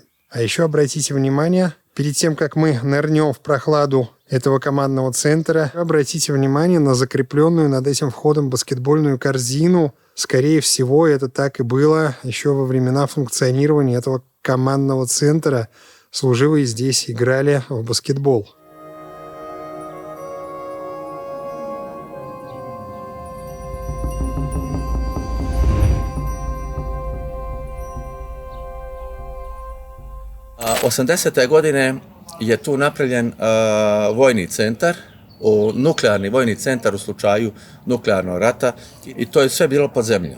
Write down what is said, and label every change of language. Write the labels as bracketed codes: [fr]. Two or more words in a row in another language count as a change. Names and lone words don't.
[ru] А еще обратите внимание, перед тем, как мы нырнем в прохладу этого командного центра, обратите внимание на закрепленную над этим входом баскетбольную корзину. Скорее всего, это так и было еще во времена функционирования этого командного центра. Служивые здесь играли в баскетбол. [sr] A 80. godine je tu napravljen vojni centar, nuklearni vojni centar u slučaju nuklearnog rata i to je sve bilo pod zemljom.